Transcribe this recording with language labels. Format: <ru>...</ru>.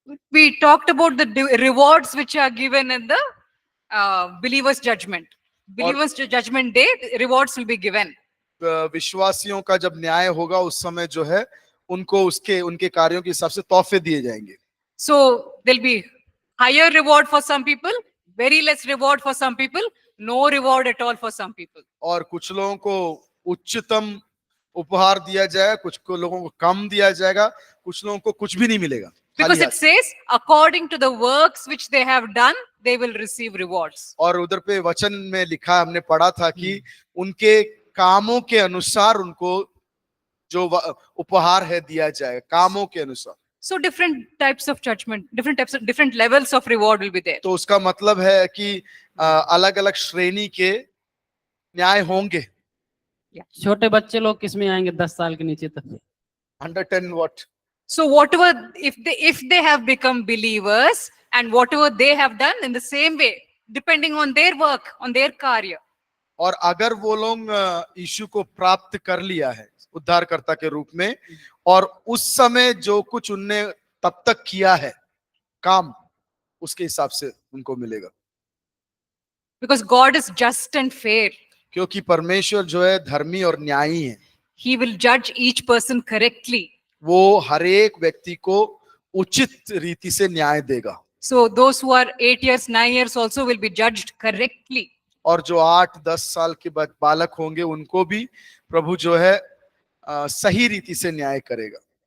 <en>We talked about the rewards which are given in the believers' judgment. Believers' judgment day, rewards will be given.</en> <hi>विश्वासियों का जब न्याय होगा उस समय जो है उनको उनके कार्यों के हिसाब से तोहफे दिए जाएंगे।</hi> <en>So there'll be higher reward for some people, very less reward for some people, no reward at all for some people.</en> <hi>और कुछ लोगों को उच्चतम उपहार दिया जाएगा, कुछ को लोगों को कम दिया जाएगा, कुछ लोगों को कुछ भी नहीं मिलेगा।</hi> <en>Because it says, according to the works which they have done, they will receive rewards.</en> <hi>और उधर पे वचन में लिखा, हमने पढ़ा था कि उनके कामों के अनुसार उनको जो उपहार है दिया जाएगा, कामों के अनुसार।</hi> <en>So different types of judgment, different levels of reward will be there.</en> <hi>तो उसका मतलब है कि अलग अलग श्रेणी के न्याय होंगे। छोटे बच्चे लोग किसमें आएंगे 10 साल के नीचे तक?</hi> <en>Under 10 what? So whatever, if they have become believers and whatever they have done in the same way, depending on their work, on their कार्य.</en> <hi>और अगर वो लोग यीशु को प्राप्त कर लिया है उद्धारकर्ता के रूप में, और उस समय जो कुछ उनने तब तक किया है काम, उसके हिसाब से उनको मिलेगा।</hi> <en>Because God is just and fair.</en> <hi>क्योंकि परमेश्वर जो है धर्मी और न्यायी है।</hi> <en>He will judge each person correctly.</en> <hi>वो हर एक व्यक्ति को उचित रीति से न्याय देगा।</hi> <en>So those who are 8 years, 9 years also will be judged correctly.</en> <hi>और जो 8-10 साल के बालक होंगे उनको भी प्रभु जो है सही रीति से न्याय करेगा।</hi>